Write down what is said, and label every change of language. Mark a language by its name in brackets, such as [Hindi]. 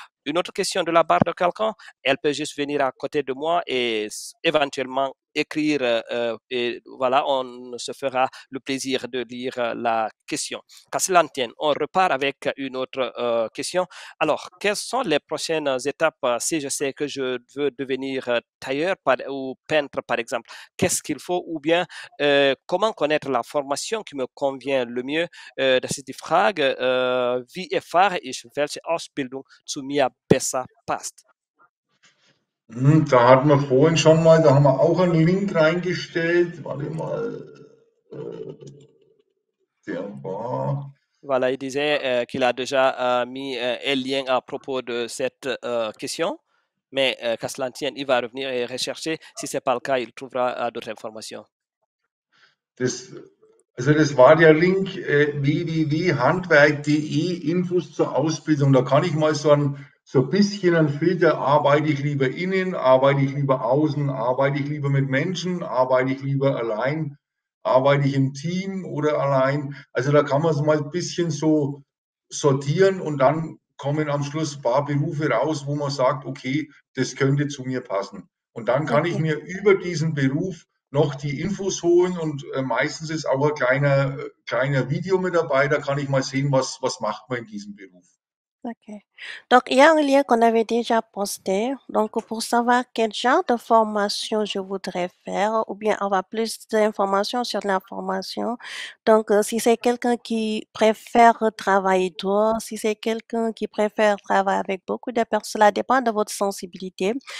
[French] Une autre question de la part de quelqu'un, elle peut juste venir à côté de moi et éventuellement écrire et voilà, on se fera le plaisir de lire la question. Qu'à cela ne tienne, on repart avec une autre question. Alors, quelles sont les prochaines étapes si je sais que je veux devenir tailleur ou peintre, par exemple? Qu'est-ce qu'il faut ou bien comment connaître la formation qui me convient le mieux? [German] Das ist die Frage, wie erfahre ich, welche Ausbildung zu mir besser passt? Da hatten wir vorhin schon mal, da haben wir auch einen Link reingestellt. Warte mal, der war. [French] Voilà, il disait qu'il a déjà mis un lien à propos de cette question, mais qu'à cela ne tienne, il va revenir et rechercher. Si ce n'est pas le cas, il trouvera d'autres informations. [German] Das war der Link www.handwerk.de, Infos zur Ausbildung. Da kann ich mal so ein bisschen einen Filter, arbeite ich lieber innen, arbeite ich lieber außen, arbeite ich lieber mit Menschen, arbeite ich lieber allein, arbeite ich im Team oder allein. Also da kann man es mal ein bisschen so sortieren und dann kommen am Schluss ein paar Berufe raus, wo man sagt, okay, das könnte zu mir passen. Und dann kann ich mir über diesen Beruf noch die Infos holen und meistens ist auch ein kleiner Video mit dabei, da kann ich mal sehen, was macht man in diesem Beruf. OK. [French] Donc, il y a un lien qu'on avait déjà posté. Donc, pour savoir quel genre de formation je voudrais faire, ou bien avoir plus d'informations sur la formation. Donc, si c'est quelqu'un qui préfère travailler dehors, si c'est quelqu'un qui préfère travailler avec beaucoup de personnes, cela dépend de votre sensibilité.